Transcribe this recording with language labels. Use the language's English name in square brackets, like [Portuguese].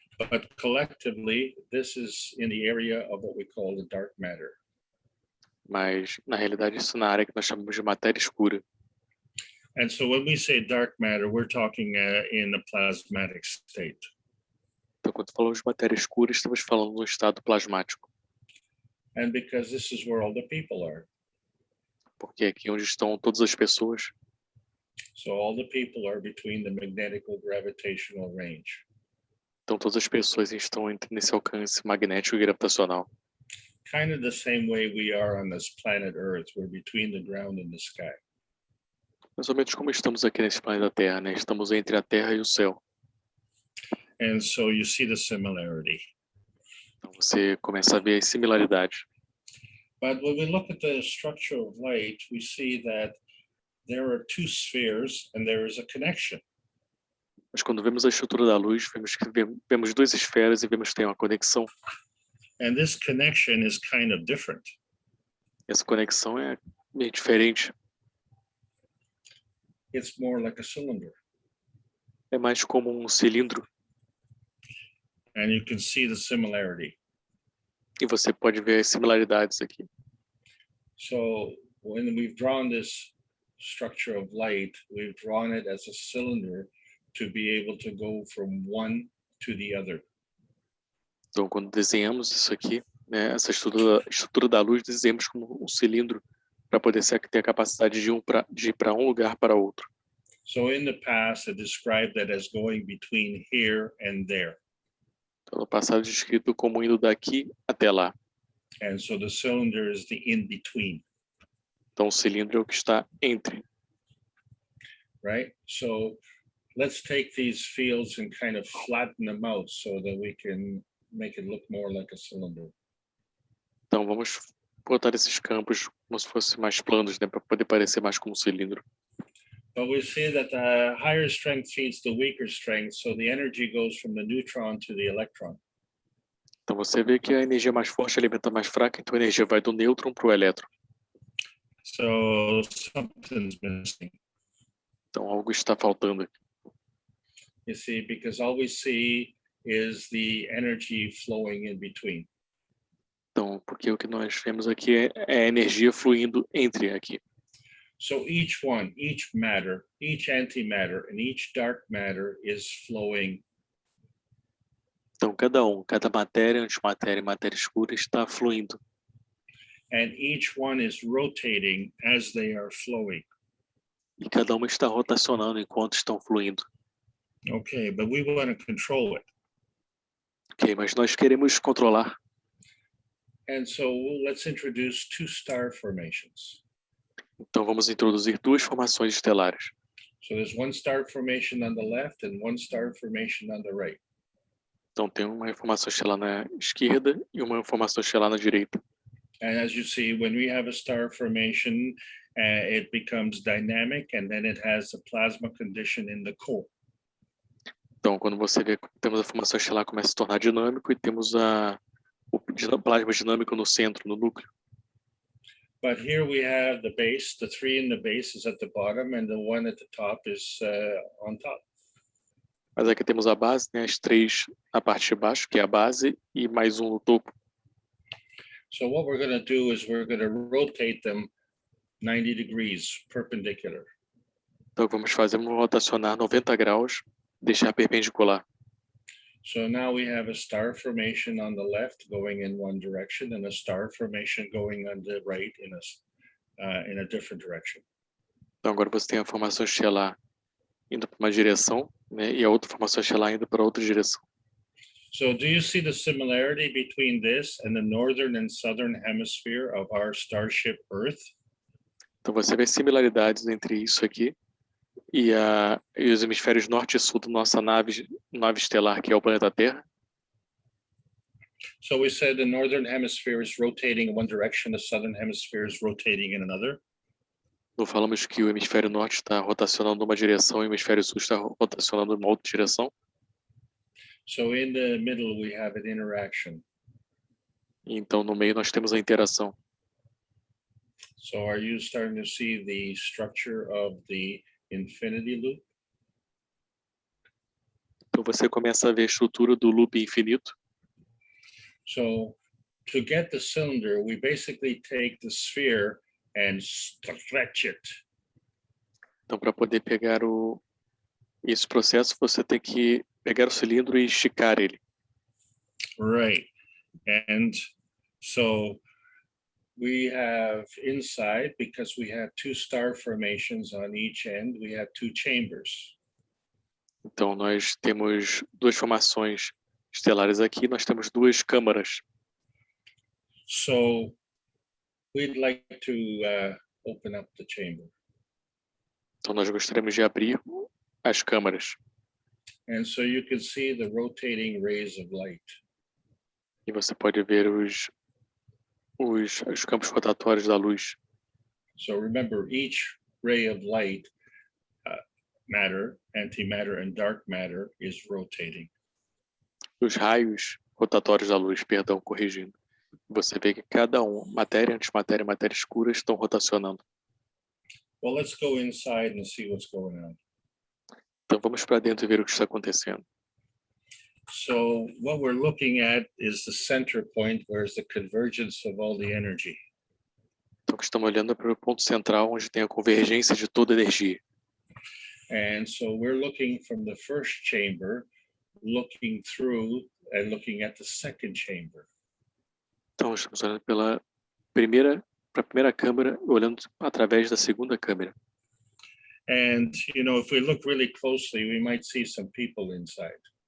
[English] But collectively, this is in the area of what we call the dark matter. [Portuguese] Mas, na realidade, isso na área que nós chamamos de matéria escura. [English] And so when we say dark matter, we're talking in a plasmatic state. [Portuguese] Então, quando falamos de matéria escura, estamos falando no estado plasmático. [English] And because this is where all the people are. [Portuguese] Porque é aqui onde estão todas as pessoas. [English] So all the people are between the magnetical gravitational range. [Portuguese] Então, todas as pessoas estão nesse alcance magnético e gravitacional. [English] Kind of the same way we are on this planet Earth. We're between the ground and the sky. [Portuguese] Mais ou menos como estamos aqui nesse planeta Terra, né? Estamos entre a Terra e o céu. [English] And so you see the similarity. [Portuguese] Então, você começa a ver as similaridades. [English] But when we look at the structure of light, we see that there are two spheres and there is a connection. [Portuguese] Mas quando vemos a estrutura da luz, vemos duas esferas e vemos que tem uma conexão. [English] And this connection is kind of different. [Portuguese] Essa conexão é meio diferente. [English] It's more like a cylinder. [Portuguese] É mais como um cilindro. [English] And you can see the similarity. [Portuguese] E você pode ver as similaridades aqui. [English] So when we've drawn this structure of light, we've drawn it as a cylinder to be able to go from one to the other. [Portuguese] Então, quando desenhamos isso aqui, né, essa estrutura da luz, desenhamos como um cilindro para poder ter a capacidade de ir para um lugar para outro. [English] So in the past, I described that as going between here and there. [Portuguese] Então, no passado, descrito como indo daqui até lá. [English] And so the cylinder is the in-between. [Portuguese] Então, o cilindro é o que está entre. [English] Right? So let's take these fields and kind of flatten them out so that we can make it look more like a cylinder. [Portuguese] Então, vamos botar esses campos como se fossem mais planos, né, para poder parecer mais como um cilindro. [English] But we see that the higher strength feeds the weaker strength, so the energy goes from the neutron to the electron. [Portuguese] Então, você vê que a energia mais forte alimenta a mais fraca, então a energia vai do nêutron para o elétron. [English] So something's missing. [Portuguese] Então, algo está faltando aqui. [English] You see, because all we see is the energy flowing in between. [Portuguese] Então, porque o que nós vemos aqui é a energia fluindo entre aqui. [English] So each one, each matter, each antimatter, and each dark matter is flowing. [Portuguese] Então, cada matéria, antimatéria e matéria escura está fluindo. [English] and each one is rotating as they are flowing. [Portuguese] E cada uma está rotacionando enquanto estão fluindo. [English] Okay, but we want to control it. [Portuguese] Ok, mas nós queremos controlar. [English] And so let's introduce two star formations. [Portuguese] Então vamos introduzir duas formações estelares. [English] So there's one star formation on the left and one star formation on the right. [Portuguese] Então tem uma formação estelar na esquerda e uma formação estelar na direita. [English] And as you see, when we have a star formation, it becomes dynamic, and then it has a plasma condition in the core. [Portuguese] Então quando você vê, temos a formação estelar começa a se tornar dinâmico e temos o plasma dinâmico no centro, no núcleo. [English] But here we have the base, the three in the base is at the bottom, and the one at the top is on top. [Portuguese] Mas aqui temos a base, né, as três na parte de baixo, que é a base, e mais um no topo. [English] So what we're going to do is we're going to rotate them 90 degrees perpendicular. [Portuguese] Então vamos rotacionar 90 graus, deixar perpendicular. [English] So now we have a star formation on the left going in one direction and a star formation going on the right in a different direction. [Portuguese] Então agora você tem a formação estelar indo para uma direção, né, e a outra formação estelar indo para outra direção. [English] So do you see the similarity between this and the northern and southern hemisphere of our starship Earth? [Portuguese] Então você vê similaridades entre isso aqui e os hemisférios norte e sul da nossa nave estelar, que é o planeta Terra. [English] So we said the northern hemisphere is rotating in one direction, the southern hemisphere is rotating in another. [Portuguese] Não falamos que o hemisfério norte está rotacionando numa direção e o hemisfério sul está rotacionando numa outra direção. [English] So in the middle we have an interaction. [Portuguese] Então no meio nós temos a interação. [English] So are you starting to see the structure of the infinity loop? [Portuguese] Então você começa a ver a estrutura do loop infinito. [English] So to get the cylinder, we basically take the sphere and stretch it. [Portuguese] Então para poder pegar esse processo, você tem que pegar o cilindro e esticar ele. [English] Right. And so we have inside, because we have two star formations on each end, we have two chambers. [Portuguese] Então nós temos duas formações estelares aqui, nós temos duas câmaras. [English] So we'd like to open up the chamber. [Portuguese] Então nós gostaríamos de abrir as câmaras. [English] And so you can see the rotating rays of light. [Portuguese] E você pode ver os campos rotatórios da luz. [English] So remember, each ray of light, matter, antimatter, and dark matter is rotating. [Portuguese] Os raios rotatórios da luz, perdão, corrigindo. Você vê que cada matéria, antimatéria e matéria escura, estão rotacionando. [English] Well, let's go inside and see what's going on. [Portuguese] Então vamos para dentro e ver o que está acontecendo. [English] So what we're looking at is the center point, where is the convergence of all the energy. [Portuguese] Então estamos olhando para o ponto central, onde tem a convergência de toda a energia. [English] And so we're looking from the first chamber, looking through and looking at the second chamber. [Portuguese] Então estamos olhando para a primeira câmara, olhando através da segunda câmara. [English] And you know, if we look really closely, we might see some people inside.